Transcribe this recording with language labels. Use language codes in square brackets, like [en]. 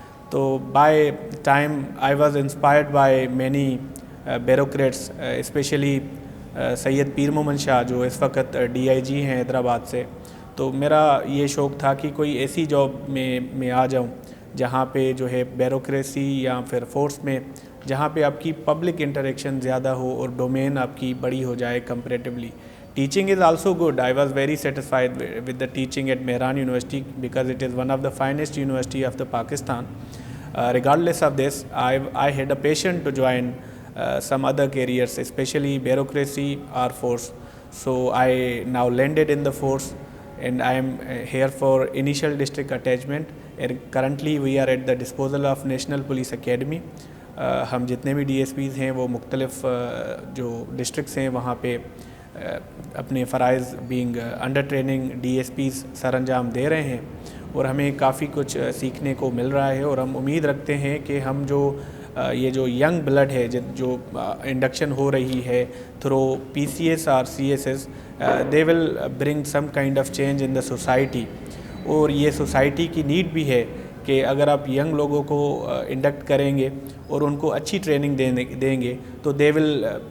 [ur] تو [en] by time I was inspired by many bureaucrats, [ur] especially سید پیر مومن شاہ جو اس وقت ڈی آئی جی ہیں حیدرآباد سے۔ تو میرا یہ شوق تھا کہ کوئی ایسی جاب میں آ جاؤں جہاں پہ جو ہے بیوروکریسی یا پھر فورس میں جہاں پہ آپ کی پبلک انٹریکشن زیادہ ہو اور ڈومین آپ کی بڑی ہو جائے comparatively. [en] Teaching is also good. I was very satisfied with the teaching at Mehran University because it is one of the finest university of the Pakistan. Regardless of this, I had a passion to join some other careers, especially bureaucracy or force. So I now landed in the force and I am here for initial district attachment. And currently we are at the disposal of National Police Academy. [ur] ہم جتنے بھی D S Ps ہیں وہ مختلف جو districts ہیں وہاں پہ اپنے فرائض being under training D S Ps سر انجام دے رہے ہیں اور ہمیں کافی کچھ سیکھنے کو مل رہا ہے۔ اور ہم امید رکھتے ہیں کہ ہم جو یہ جو ینگ بلڈ ہے جو انڈکشن ہو رہی ہے تھرو پی سی ایس اور C S S, [en] They will bring some kind of change in the society. [ur] اور یہ سوسائٹی کی نیڈ بھی ہے کہ اگر آپ ینگ لوگوں کو انڈکٹ کریں گے اور ان کو اچھی ٹریننگ دیں گے تو [en] they will